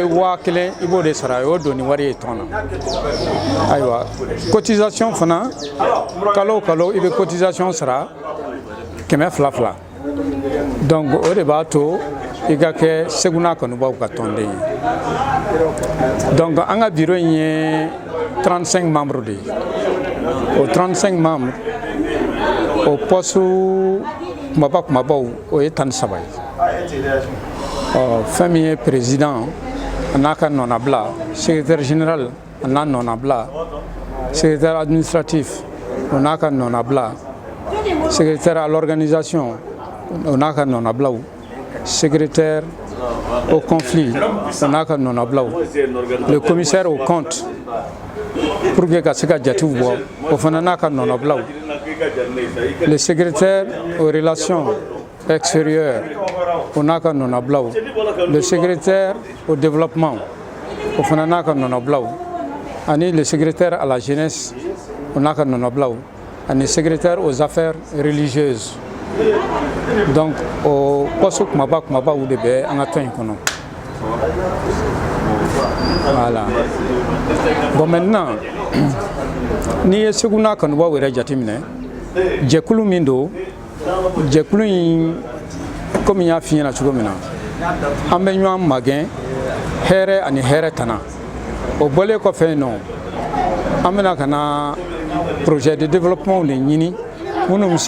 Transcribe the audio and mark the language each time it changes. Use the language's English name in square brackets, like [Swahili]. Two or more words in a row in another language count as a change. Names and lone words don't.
[Bambara] 1000 i b'o de sara o y'o donni wari ye tɔn na ayiwa cotisation fana kalo o kalo i bɛ cotisation sara 200 donc o de b'a to i ka kɛ segu n'a kanubaw ka tɔnden ye donc an ka bureau in ye 35 membres de ye o 35 membres o poste kumabaw o ye 13 ye fɛn min ye président a n'a ka nɔnabila [French] secrétaire général [Bambara] a n'a nɔnabila [French] secrétaire administratif [Bambara] o n'a ka nɔnabila [French] secrétaire à l'organisation [Bambara] o n'a ka nɔnabilaw [French] secrétaire au conflit [Bambara] o n'a ka nɔnabilaw [French] le commissaire au compte pour que [Bambara] ka se ka jatew bɔ o fana n'a ka nɔnabilaw [French] le secrétaire aux relations extérieures [Bambara] o n'a ka nɔnabilaw [French] le secrétaire au développement [Bambara] o fana n'a ka nɔnabilaw ani [French] le secrétaire à la jeunesse [Bambara] o n'a ka nɔnabilaw ani [French] secrétaire aux affaires religieuses [Bambara] donc o poste kumabaw de bɛ an ka tɔn in kɔnɔ [French] voilà bon maintenant [Bambara] n'i ye segu n'a kanubaw yɛrɛ jateminɛ jɛkulu min don jɛkulu in komi n y'a f'i ɲɛna cogo min na an bɛ ɲɔgɔn magɛn hɛrɛ ani hɛrɛ tana o bɔlen kɔfɛ yen nɔ an bɛna ka na [French] projet de développement [Bambara] de ɲini minnu bɛ se